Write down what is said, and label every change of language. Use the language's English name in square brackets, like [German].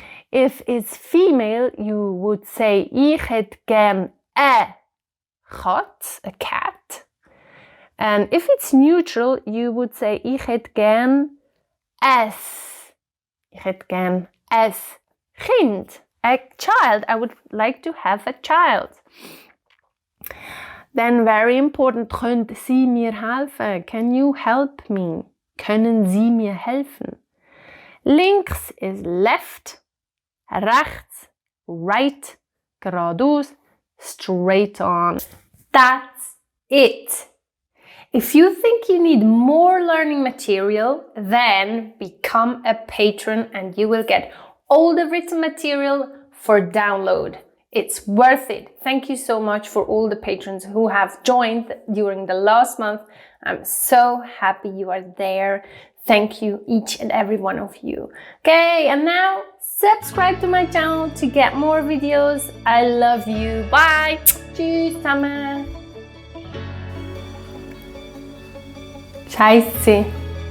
[English] If it's female, you would say [German] ich hätte gern [English] a cat. And if it's neutral, you would say [German] ich hätte gern es. Ich hätte gern es Kind, [English] a child. I would like to have a child. Then very important, [German] können Sie mir helfen? [English] Can you help me? [German] Können Sie mir helfen? [English] Links is left, rechts, right, geradeaus, straight on. That's it. If you think you need more learning material, then become a patron and you will get all the written material for download. It's worth it. Thank you so much for all the patrons who have joined during the last month. I'm so happy you are there. Thank you, each and every one of you. Okay, and now subscribe to my channel to get more videos. I love you. Bye. [German] Tschüss zusammen. Scheiße.